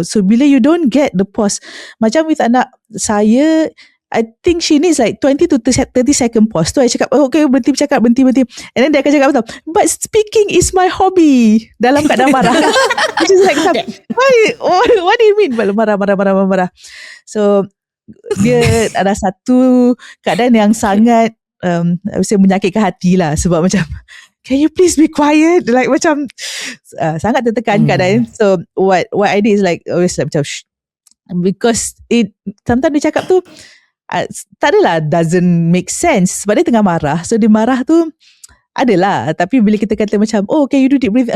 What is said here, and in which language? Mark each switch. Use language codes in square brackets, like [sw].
[en] So bila you don't get the pause, macam with [ms] anak saya, [en] I think she needs like 20 to 30 second pause. [ms] Tu I cakap, okay, berhenti bercakap, berhenti. And then dia akan cakap, [en] but speaking is my hobby. [ms] Dalam keadaan marah. [en] Which is like, what do you mean? [ms] Marah. So, dia ada satu keadaan yang sangat menyakitkan hati lah. Sebab macam, [en] can you please be quiet? Like [ms] macam, sangat tertekan keadaan. [en] So, what I did is like, always like macam, shh. Because sometimes [ms] dia cakap tu, tak adalah [en] doesn't make sense [ms] sebab dia tengah marah. So dia marah tu adalah, tapi bila kita kata macam, [en] can you do deep breathing?